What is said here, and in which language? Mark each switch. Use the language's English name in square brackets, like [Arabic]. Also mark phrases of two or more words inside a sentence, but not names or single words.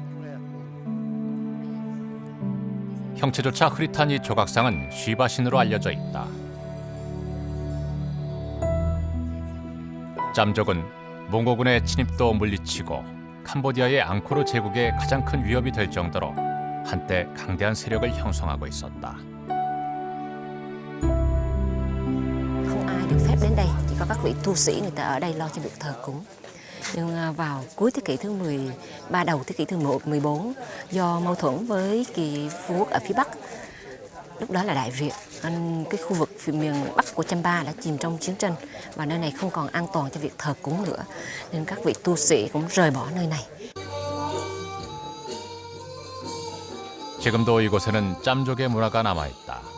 [Korean] 형체조차 흐릿한 이 조각상은 쉬바신으로 알려져 있다. 짬족은 몽고군의 침입도 물리치고 캄보디아의 앙코르 제국의 가장 큰 위협이 될 정도로 한때 강대한 세력을 형성하고 있었다. [Vietnamese] Không ai được phép đến đây, chỉ có các vị tu sĩ người ta ở đây lo cho việc thờ cúng. Nhưng vào cuối thế kỷ thứ 13, đầu thế kỷ thứ 14, do mâu thuẫn với kỳ vương quốc ở phía Bắc, lúc đó là Đại Việt, cái khu vực phía miền Bắc của Champa đã chìm trong chiến tranh và nơi này không còn an toàn cho việc thờ cúng nữa, nên các vị tu sĩ cũng rời bỏ nơi này. [Korean] 지금도 이곳에는 짬족의 문화가 남아있다.